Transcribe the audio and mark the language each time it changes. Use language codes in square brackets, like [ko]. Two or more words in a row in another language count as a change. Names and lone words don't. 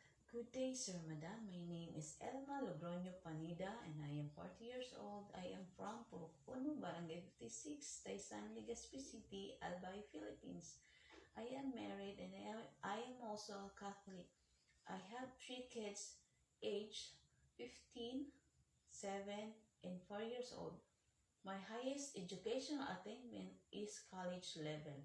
[en] Good day, Sir, Madam. My name is Elma Logroño Panida and I am 40 years old. I am from Purukuno, Barangay 56, Taysan, Legazpi City, Albay, Philippines. I am married and I am also a Catholic. I have 3 kids, aged 15, 7, and 4 years old. My highest educational attainment is college level.